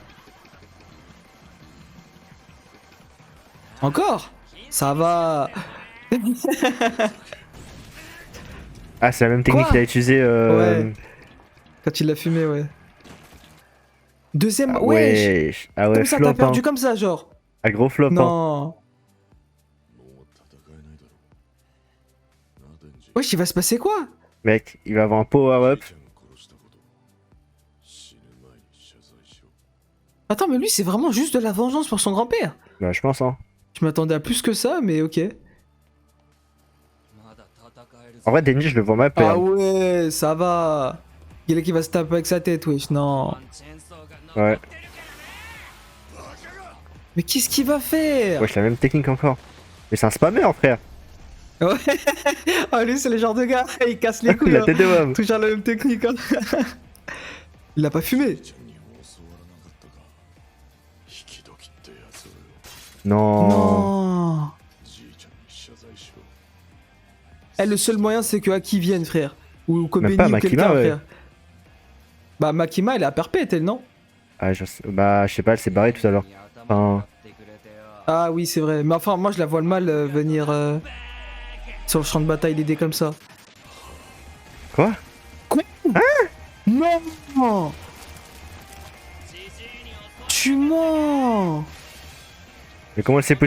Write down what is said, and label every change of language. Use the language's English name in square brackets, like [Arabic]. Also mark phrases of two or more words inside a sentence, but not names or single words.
[French] Encore? Ça va. Ah, c'est la même technique Quoi qu'il a utilisé. Ouais. Quand il l'a fumé, ouais. Deuxième. Ah, Wesh. wesh. Ah ouais, Comme ça, flop, t'as perdu hein. comme ça, genre. Ah, gros flop, hein. Non. [Japanese] え。もう戦えないだろう。な、デンジ。 [French] Wesh, il va se passer quoi? Mec, il va avoir un power-up. [Japanese] ちゃん殺したこと死ぬ前に謝罪しろ。 [French] Attends, mais lui c'est vraiment juste de la vengeance pour son grand-père. Bah, je pense, hein. Je m'attendais à plus que ça, mais ok. [Japanese] まだ戦えるぞ。 [French] En vrai, Denji, je le vois mal Ah perdre. ouais, ça va. Il est qui va se taper avec sa tête, wesh, non. [Japanese] チェーンソーが [French] Ouais. Mais qu'est-ce qu'il va faire? Wesh, la même technique encore. Mais c'est un spammer, frère. Ouais. Ah, lui, c'est le genre de gars, il casse les couilles. La Hein. tête de Wam. Toujours la même technique. Hein. Il l'a pas fumé. [Japanese] ちゃんにも教わらなかったか。引き時ってやつをよ。 [French] Non. Non. [Japanese] じいちゃんに謝罪しろ。 [French] Eh, le seul moyen, c'est que Aki vienne, frère. Ou que Même Benny pas ou Makima, quelqu'un, ouais. frère. Bah, Makima, elle est à perpète, elle, non? Ah, bah, je sais pas, elle s'est barrée tout à l'heure. [Japanese] に頭になってくれてよ。 [French] Ah oui, c'est vrai. Mais enfin, moi, je la vois le mal venir sur le champ de bataille l'aider comme ça. Quoi? Non. Tu mens. Mais comment c'est